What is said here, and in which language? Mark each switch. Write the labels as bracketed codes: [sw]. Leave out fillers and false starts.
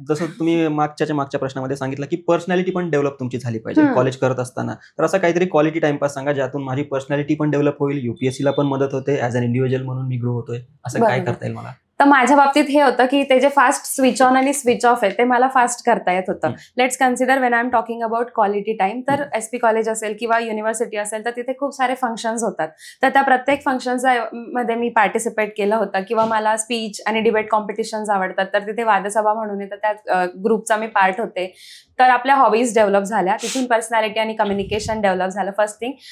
[mr] जसं तुम्ही मागच्या प्रश्नामध्ये सांगितलं की पर्सनॅलिटी पण डेव्हलप तुमची झाली पाहिजे कॉलेज करत असताना. तर असं काहीतरी क्वालिटी टाइमपास सांगा ज्यातून माझी पर्सनॅलिटी पण डेव्हलप होईल, युपीएससीला पण मदत होते, [en] as an individual [mr] म्हणून मी ग्रो होतोय. असं काय करता येईल मला? तर माझ्या बाबतीत हे होतं की ते जे फास्ट स्विच ऑन आणि स्विच ऑफ आहे ते मला फास्ट करता येत होतं. [en] Let's consider when I am talking about quality time. [mr] तर एसपी कॉलेज असेल किंवा युनिव्हर्सिटी असेल तर तिथे खूप सारे फंक्शन्स होतात. तर त्या प्रत्येक फंक्शन्स मध्ये मी पार्टिसिपेट केलं होतं किंवा मला स्पीच आणि डिबेट कॉम्पिटिशन्स आवडतात. तर तिथे वादसभा म्हणून येतं, त्या ग्रुपचा मी पार्ट होते. तर आपल्या हॉबीज डेव्हलप झाल्या, तिथून पर्सनॅलिटी आणि कम्युनिकेशन डेव्हलप झालं [en] First thing.